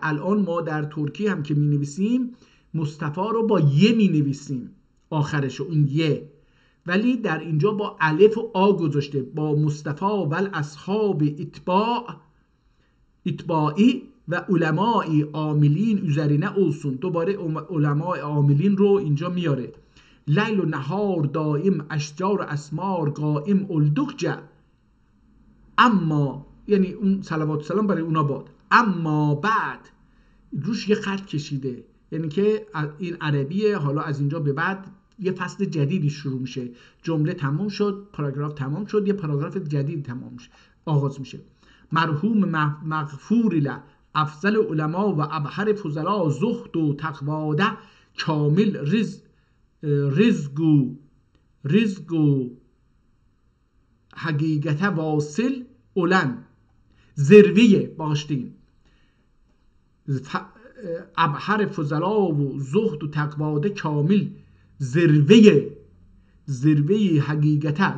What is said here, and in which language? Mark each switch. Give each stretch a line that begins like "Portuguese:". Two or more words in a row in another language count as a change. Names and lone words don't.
Persian: الان ما در ترکی هم که می نویسیم مصطفی رو با یه می نویسیم آخرش اون یه، ولی در اینجا با الف و آ گذاشته.
Ottoman Turkish: با مصطفی و اصحاب اتباعی و علمای عاملین üzerine olsun.
Persian: دوباره علمای عاملین رو اینجا میاره.
Ottoman Turkish: لیل و نهار دائم اشجار و اسمار قائم اولدکجه،
Persian: اما یعنی اون صلوات و سلام برای اونا باد. اما بعد روش یه خط کشیده، یعنی که این عربیه. حالا از اینجا به بعد یه فصل جدیدی شروع میشه. جمله تمام شد، پاراگراف تمام شد، یه پاراگراف جدید تمام میشه، آغاز میشه.
Ottoman Turkish: مرحوم مغفور له افضل علما و ابهر فضلا زهد و تقواده کامل رزق و حقیقت واصل اولن ذروه باشتین ابهر فضلا و زهد و تقواده کامل ذروه حقیقت.